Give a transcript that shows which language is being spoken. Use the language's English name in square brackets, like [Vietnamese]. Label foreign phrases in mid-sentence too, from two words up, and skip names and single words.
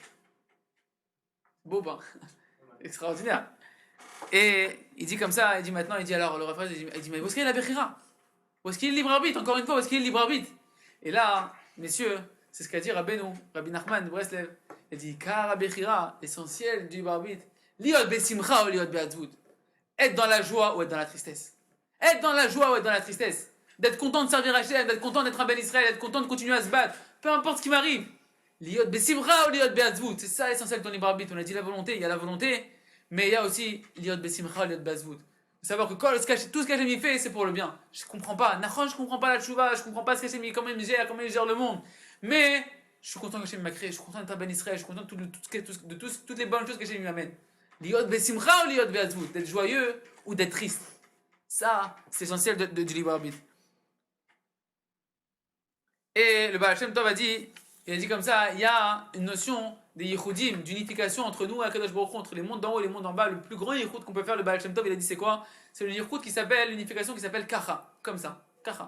[French] Beau ben, extraordinaire. Et il dit comme ça, il dit maintenant, il dit alors, le refrain, il dit mais où est-ce qu'il y a la Bechira? Où est-ce qu'il est le libre arbitre? Encore une fois, où est-ce qu'il est le libre arbitre? Et là, messieurs, c'est ce qu'a dit Rabbi Nachman de Breslev. Il dit car la Bechira, l'essentiel du libre arbitre, [Hebrew] להיות בשמחה ou להיות בעצבות. [French] Être dans la joie ou être dans la tristesse. Être dans la joie ou être dans la tristesse. D'être content de servir Hachem, d'être content d'être un Ben Israël, d'être content de continuer à se battre. Peu importe ce qui m'arrive. [Hebrew] להיות בשמחה ou להיות בעצבות. [French] C'est ça l'essentiel de ton libre arbitre. On a dit la volonté, il y a la volonté. Mais il y a aussi [Hebrew] להיות בשמחה, להיות בעצבות. [French] Savoir que tout ce qu'Hachem fait, c'est pour le bien. Je comprends pas. Nachon, je comprends pas la tchouva, je comprends pas ce qu'Hachem comment il gère le monde. Mais je suis content qu'Hachem m'a créé, je suis content d'être un Ben Israël, je suis content de toutes les bonnes choses qu'Hachem m'amène. [Hebrew] להיות בשמחה ou להיות בעצבות, [French] d'être joyeux ou d'être triste. Ça, c'est essentiel du libre arbitre. Et le Baal Shem Tov il a dit comme ça, il y a une notion des yichudim, d'unification entre nous et [Hebrew] הקדוש ברוך הוא, [French] entre les mondes d'en haut et les mondes d'en bas. Le plus grand yichud qu'on peut faire, le Baal Shem Tov, il a dit c'est quoi? C'est le yichud qui s'appelle, l'unification qui s'appelle kacha, comme ça, kacha.